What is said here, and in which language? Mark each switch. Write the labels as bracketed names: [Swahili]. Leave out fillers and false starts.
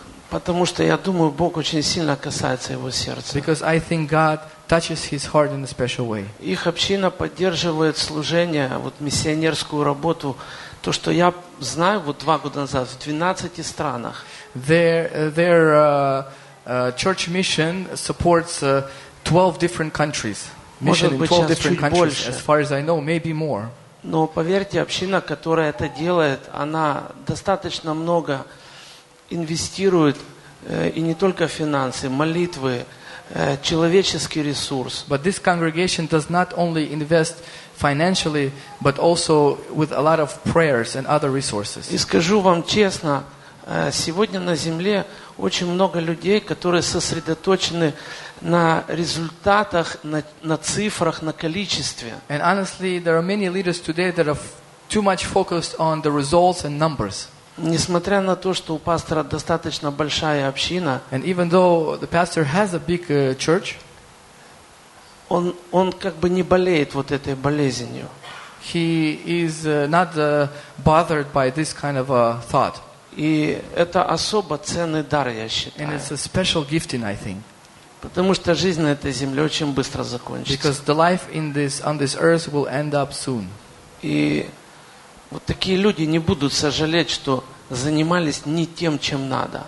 [Russian] Потому что я думаю, Бог очень сильно касается его сердца. [English] Because I think God touches his heart in a special way. [Russian] Их община поддерживает служение, вот миссионерскую работу, то, что я знаю, вот 2 года назад в 12 странах. [English] Their church mission supports 12 different countries. Mission in 12 different countries, as far as I know, maybe more. [Russian] Но поверьте, община, которая это делает, она достаточно много инвестирует, и не только финансы, молитвы, человеческий ресурс. [English] But this congregation does not only invest financially, but also with a lot of prayers and other resources. [Russian] И скажу вам честно, сегодня на земле очень много людей, которые сосредоточены на результатах, на цифрах, на количестве. [English] And honestly, there are many leaders today that are too much focused on the results and numbers. [Russian] Несмотря на то, что у пастора достаточно большая община, [English] and even though the pastor has a big church, [Russian] он как бы не болеет вот этой болезнью. [English] He is not bothered by this kind of a thought. [Russian] И это особо ценный дар, я считаю. [English] And it's a special gifting, I think. [Russian] Потому что жизнь на этой земле очень быстро закончится. [English] Because the life on this earth will end up soon. [Russian] И вот такие люди не будут сожалеть, что занимались не тем, чем надо.